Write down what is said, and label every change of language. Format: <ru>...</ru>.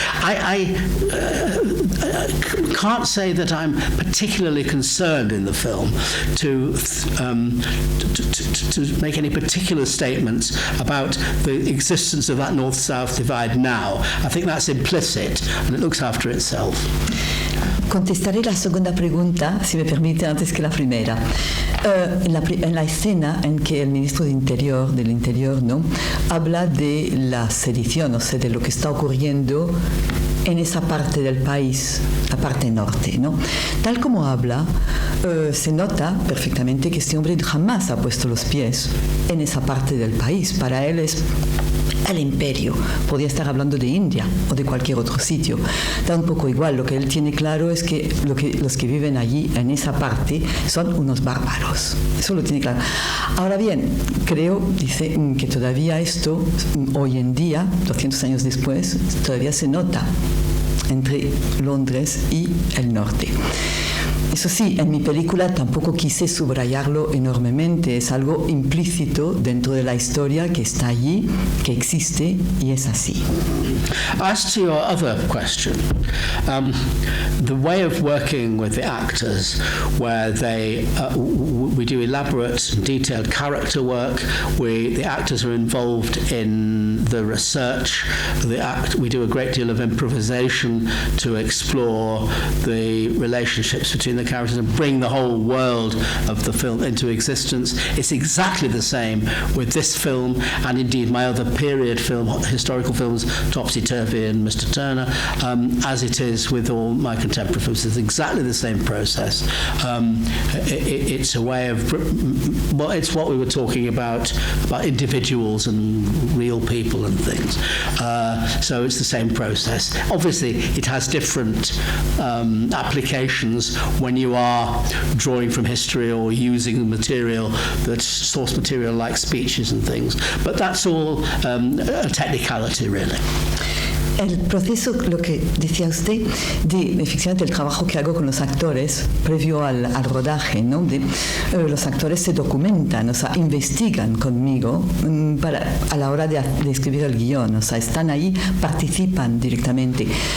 <en>I can't say that I'm particularly concerned in the film to make any particular statements about the existence of that north-south divide now. I think that's implicit, and it looks after itself.</en> <es>Contestaré la segunda pregunta, si me permite, antes que la primera. En la escena en que el ministro del Interior, ¿no?, habla de la sedición, o sea, de lo que está ocurriendo en esa parte del país, la parte norte, ¿no? Tal como habla, se nota perfectamente que este hombre jamás ha puesto los pies en esa parte del país. Para él es el imperio. Podría estar hablando de India o de cualquier otro sitio. Da un poco igual. Lo que él tiene claro es que los que viven allí, en esa parte, son unos bárbaros. Eso lo tiene claro. Ahora bien, creo, dice, que todavía esto, hoy en día, 200 años después, todavía se nota entre Londres y el norte. Eso sí, en mi película tampoco quise subrayarlo enormemente, es algo implícito dentro de la historia que está allí, que existe y es así.</es> <en>As to your other question, the way of working with the actors, where we do elaborate and detailed character work, the actors are involved in the research, we do a great deal of improvisation to explore the relationships between the characters and bring the whole world of the film into existence. It's exactly the same with this film, and indeed my other period film, historical films, Topsy-Turvy and Mr. Turner, as it is with all my contemporary films. It's exactly the same process. It's a way of, well, it's what we were talking about individuals and real people and things. So it's the same process. Obviously, it has different applications when you are drawing from history or using material, that source material like speeches and things. But that's all a technicality, really.</en> <es>El proceso, lo que decía usted, de efectivamente el trabajo que hago con los actores previo al rodaje, ¿no? Los actores se documentan, o sea, investigan conmigo a la hora de escribir el guión, o sea, están ahí, participan directamente.</es>